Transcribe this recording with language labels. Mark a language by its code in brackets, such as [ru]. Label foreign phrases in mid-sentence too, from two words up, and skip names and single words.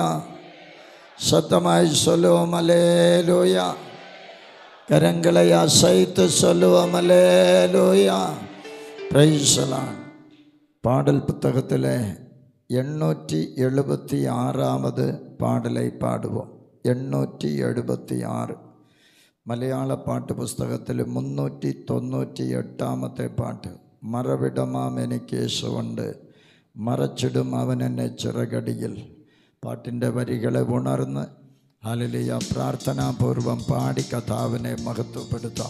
[ta] சத்தமாய் சொல்லுவோம் அல்லேலூயா. கரங்களை அசைத்து சொல்லுவோம் அல்லேலூயா. [en] praise the Lord. [ta] பாடல் புத்தகத்தில் 876வது பாடலை பாடுவோம். 876. [ml] മലയാള പാട്ട് പുസ്തകത്തിൽ 398ാമത്തെ പാട്ട്. മറവിടമാം എനിക്ക് യേശുവുണ്ട്, മറച്ചിടും അവൻ എന്നെ ചിറകടിയിൽ. പാട്ടിൻ്റെ വരികളെ ഉണർന്ന് ഹല്ലേലൂയ പ്രാർത്ഥനാപൂർവം പാടി കർത്താവിനെ മഹത്വപ്പെടുത്താം.